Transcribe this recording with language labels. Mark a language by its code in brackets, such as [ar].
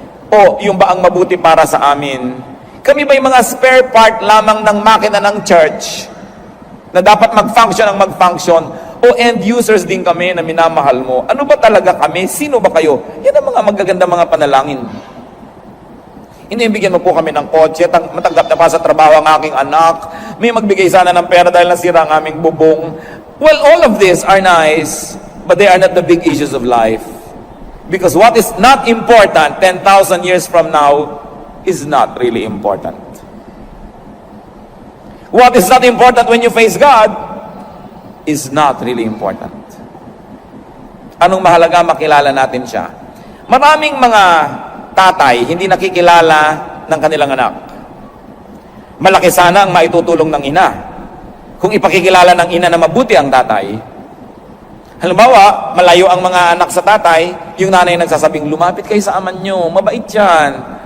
[tl] O yung ba ang mabuti para sa amin? Kami ba yung mga spare part lamang ng makina ng church na dapat mag-function ang mag-function? O end users din kami na minamahal mo? Ano ba talaga kami? Sino ba kayo? Yan ang mga magaganda mga panalangin. Inibigyan mo po kami ng kotse, matanggap na pa sa trabaho ang aking anak, may magbigay sana ng pera dahil nasira ang aming bubong. [en] Well, all of these are nice, but they are not the big issues of life. Because what is not important 10,000 years from now is not really important. What is not important when you face God is not really important. [tl] Anong mahalaga? Makilala natin siya. Maraming mga tatay hindi nakikilala ng kanilang anak. Malaki sana ang maitutulong ng ina kung ipakikilala ng ina na mabuti ang tatay. Halimbawa, malayo ang mga anak sa tatay, yung nanay nagsasabing, lumapit kayo sa aman nyo, mabait yan.